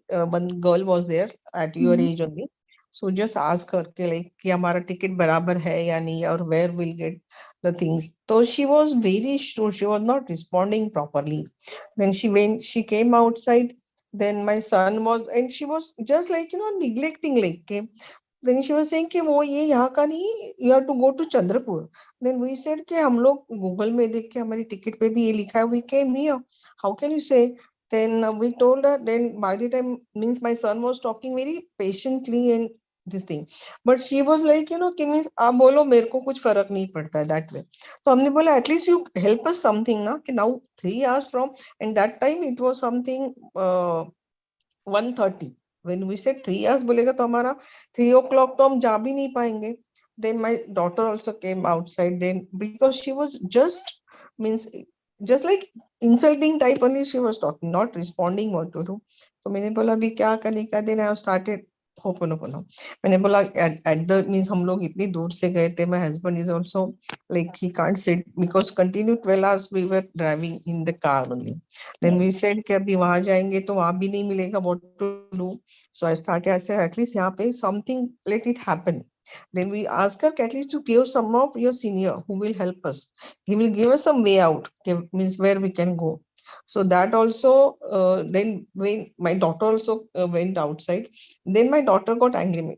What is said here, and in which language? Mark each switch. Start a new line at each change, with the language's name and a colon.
English: One girl was there at your age only. So just ask her like
Hindi: कि हमारा ticket बराबर है या नहीं,
English: or where we'll get the things. So she was very sure, she was not responding properly. Then she came outside. Then my son was, and she was just like neglecting, like then she was saying
Hindi: कि वो ये यहाँ का नहीं,
English: you have to go to Chandrapur. Then we said
Hindi: कि हम लोग Google में देख के हमारी ticket पे भी ये लिखा है,
English: we came here. How can you say? Then we told her. Then by the time, means my son was talking very patiently and this thing, but she was like
Hindi: कि means आप बोलो मेरे को कुछ फर्क नहीं पड़ता है,
English: that way.
Hindi: तो हमने बोला
English: at least you help us something ना, कि now 3 hours from, and that time it was something 1:30. When we said 3 hours
Hindi: बोलेगा तो हमारा 3 o'clock तो हम जा भी नहीं पाएंगे.
English: Then my daughter also came outside, then because she was just, means just like insulting type only she was talking, not responding what to do.
Hindi: तो मैंने बोला अभी क्या करने का.
English: Then I have started Ho'oponopono.
Hindi: मैंने बोला
English: at the, means
Hindi: हम लोग इतनी दूर से गए थे.
English: My husband is also like he can't sit because continue 12 hours we were driving in the car only. Then we said
Hindi: कि अभी वहां जाएंगे तो वहां भी नहीं मिलेगा,
English: what to do. So I said at least
Hindi: यहाँ पे
English: something, let it happen. Then we ask her at least to give some of your senior who will help us. He will give us some way out, means where we can go. So that also, then when my daughter also went outside, then my daughter got angry.